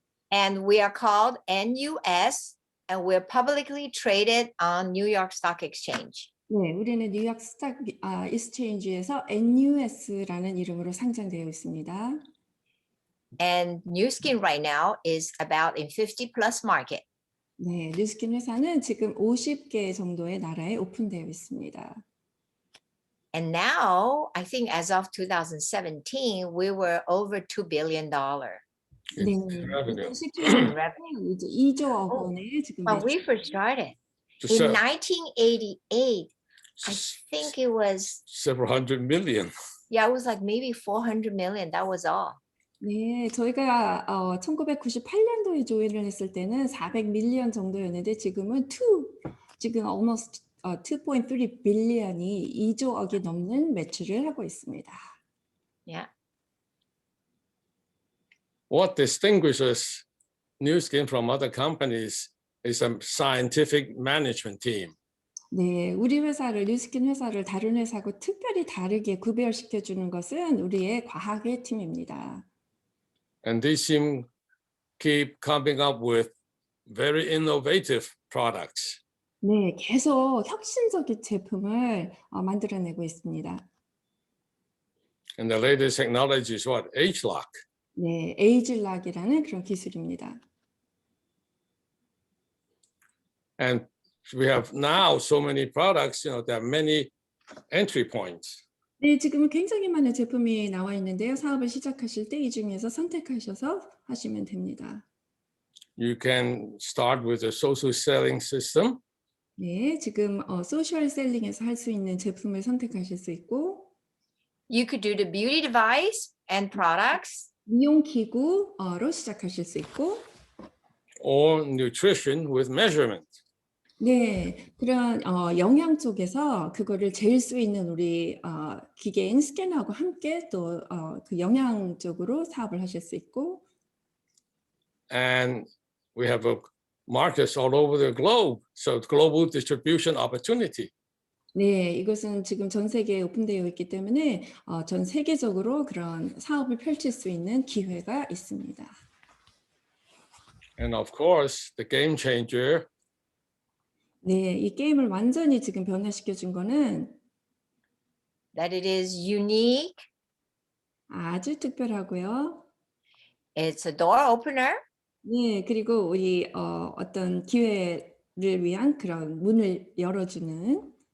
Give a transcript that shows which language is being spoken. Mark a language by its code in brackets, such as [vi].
[en] and we are called NUS, and we're publicly traded on New York Stock Exchange. [ko] 네, 우리는 뉴욕 스탁 익스체인지에서 NUS라는 이름으로 상장되어 있습니다. [en] And New Skin right now is about in 50 plus market. [ko] 네, 뉴스킨 회사는 지금 50개 정도의 나라에 오픈되어 있습니다. [en] And now, I think as of 2017, we were over $2 billion. [ko] 네, [en] in revenue. [ko] 2017년에 이제 2조 원에 지금 [en] When we first started, So- in 1988, I think it was, several hundred million. yeah, it was like maybe 400 million. That was all. [ko] 네, 저희가 1998년도에 조인을 했을 때는 400 밀리언 정도였는데 지금은 지금 almost 2.3 빌리언이 2조억이 넘는 매출을 하고 있습니다. [en] Yeah. What distinguishes Nu Skin from other companies is a scientific management team. [ko] 네, 우리 회사를 뉴스킨 회사를 다른 회사하고 특별히 다르게 구별시켜 주는 것은 우리의 과학의 팀입니다. [en] And this team keep coming up with very innovative products. [ko] 네, 계속 혁신적인 제품을 만들어내고 있습니다. [en] And the latest technology is what? H-lock. [ko] 네, 에이즐락이라는 그런 기술입니다. [en] And we have now so many products, there are many entry points. [ko] 네, 지금은 굉장히 많은 제품이 나와 있는데요. 사업을 시작하실 때 이 중에서 선택하셔서 하시면 됩니다. [en] You can start with a social selling system. [ko] 네, 지금 소셜 셀링에서 할 수 있는 제품을 선택하실 수 있고 [en] You could do the beauty device and products. [ko] 미용 기구로 시작하실 수 있고 [en] Or nutrition with measurement. [ko] 네, 그런 영양 쪽에서 그거를 잴 수 있는 우리 기계인 스캐너하고 함께 또 그 영양 쪽으로 사업을 하실 수 있고 [en] And we have markets all over the globe, so global distribution opportunity. [ko] 네, 이것은 지금 전 세계에 오픈되어 있기 때문에 전 세계적으로 그런 사업을 펼칠 수 있는 기회가 있습니다. [en] And of course, the game changer [ko] 네, 이 게임을 완전히 지금 변화시켜 준 거는 [en] That it is unique. [ko] 아주 특별하고요. [en] It's a door opener. [ko] 네, 그리고 우리 어떤 기회를 위한 그런 문을 열어주는